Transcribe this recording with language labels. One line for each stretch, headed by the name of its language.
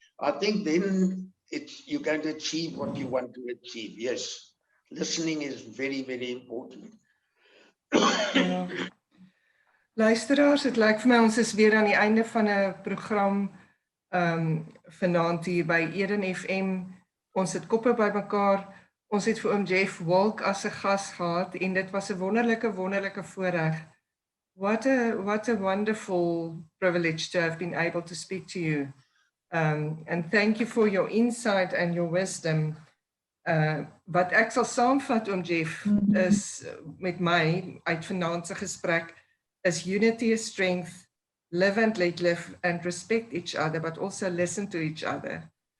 English: I think then you're going to achieve what you want to achieve. Yes, listening is very, very important.
Afrikaans: Ja. Luisteraars, het lyk vir my ons is weer aan die einde van 'n program vanaand hier by Eden FM. Ons het Koppe bymekaar. Ons het vir oom Geoff Wilck as 'n gas gehad en dit was 'n wonderlike voorreg.
English: What a wonderful privilege to have been able to speak to you. And thank you for your insight and your wisdom.
Afrikaans: Wat ek sal saamvat, oom Geoff, is met my uit vanaand se gesprek is
English: unity is strength, live and let live and respect each other,
Afrikaans: but also listen to each other.